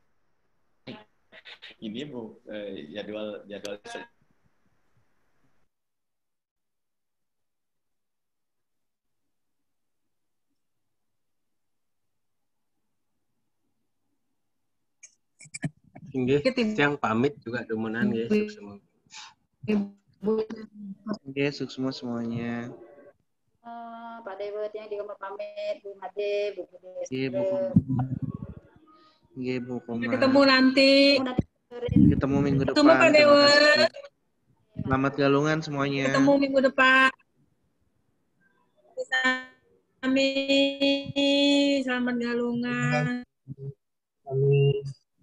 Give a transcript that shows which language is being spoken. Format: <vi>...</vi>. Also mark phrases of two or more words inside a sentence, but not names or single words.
<id>Ini Bu, jadwal Nggih, yang pamit juga demenan nggih, semua. Nggih, semua semuanya. Pak Dewa yang di kamar pamit, Bu Made, Bu Bude. Nggih, Bu. Nggih, Bu Koma. Ketemu nanti. Ketemu minggu depan. Ketemu Pak Dewa. Selamat galungan semuanya. Ketemu minggu depan. Amin. Selamat galungan. Amin.</id>